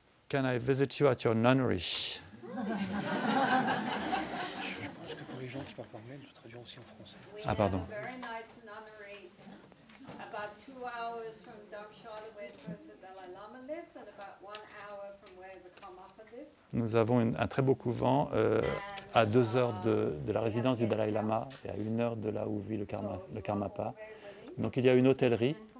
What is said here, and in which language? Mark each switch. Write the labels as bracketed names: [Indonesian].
[English] Can I visit you at your nunnery? [French] Je pense que pour les gens qui parlent par mail, je traduis aussi en français. Ah, pardon. [English] Very nice nunnery, about 2 hours from Dharamshala, where the Dalai Lama lives, and about 1 hour from where the Karmapa lives. [French] Nous avons un très beau couvent à 2 heures de la résidence du Dalai Lama et à 1 heure de là où vit le Karmapa. Donc il y a une hôtellerie.